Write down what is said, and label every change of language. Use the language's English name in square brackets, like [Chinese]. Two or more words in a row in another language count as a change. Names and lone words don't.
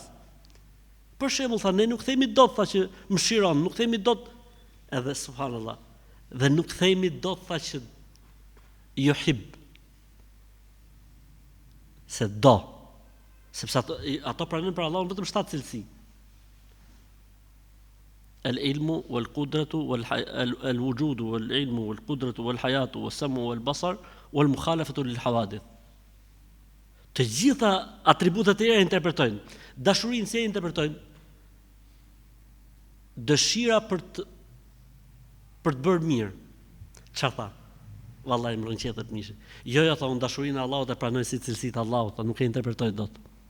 [Albanian] Për shembull, tha ne nuk themi dot tha që mëshiron, nuk themi dot edhe subhanallahu. Dhe nuk themi dot tha që yuhib. Se do. Sepse ato pranojnë për Allahun vetëm 7 cilësi. [Arabic] العلم والقدرة والوجود والعلم والقدرة والحياة والسمع والبصر والمخالفة للحوادث. [Albanian] Të gjitha atributet e tjera interpretojnë. Dashurinë si e interpretojnë? Dëshira për të bërë mirë. Çfarë tha? Vallahi më rënqetet mishi. Jo, thonë dashurinë e Allahut e pranoj si cilësitë e Allahut, nuk e interpretoj dot.